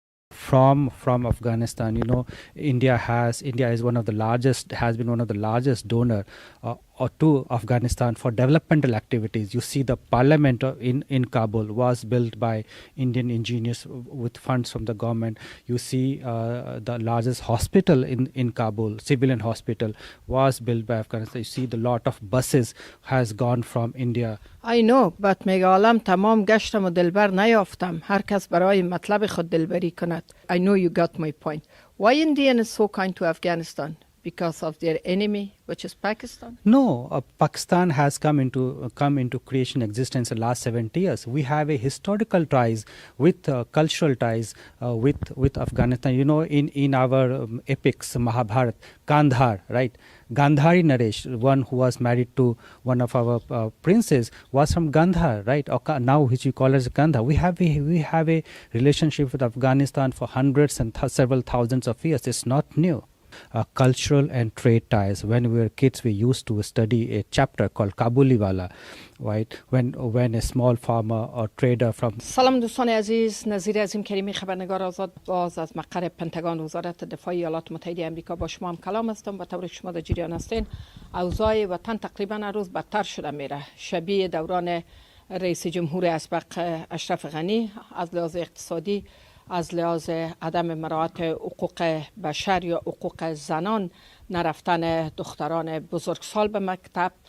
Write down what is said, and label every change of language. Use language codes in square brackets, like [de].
[en] From Afghanistan, India is one of the largest, has been one of the largest donor to Afghanistan for developmental activities. You see the parliament in Kabul was built by Indian engineers with funds from the government. You see the largest hospital in Kabul, civilian hospital, was built by Afghanistan. You see the lot of buses has gone from India. I know, but [fa] میگه عالم تمام گشتم و دلبر نیافتم. هر کس برای مطلب خود دلبری کند. [en] I know you got my point. Why India is so kind to Afghanistan? Because of their enemy, which is Pakistan? No, Pakistan has come into creation existence in the last 70 years. We have a historical ties with cultural ties with Afghanistan. In our epics, Mahabharata, Gandhar, right? Gandhari Naresh, one who was married to one of our princes, was from Gandhar, right? Or now which we call as Gandhar. We have a relationship with Afghanistan for hundreds and several thousands of years. It's not new. Cultural and trade ties. When we were kids, we used to study a chapter called Kabuliwala, right? When a small farmer or trader from [fa] سلام دوستان عزیز، نظیر عظیم کریمی خبرنگار آزاد باز از مقر پنتاگون وزارت دفاع ایالات متحده آمریکا با شما هم کلام هستم. به طور که شما در جریان هستین، اوضاع وطن تقریبا هر روز بدتر شده میره، شبیه دوران رئیس جمهور اسبق اشرف غنی، از لحاظ اقتصادی، از لحاظ عدم مراعات حقوق بشر یا حقوق زنان، نرفتن دختران بزرگسال به مکتب.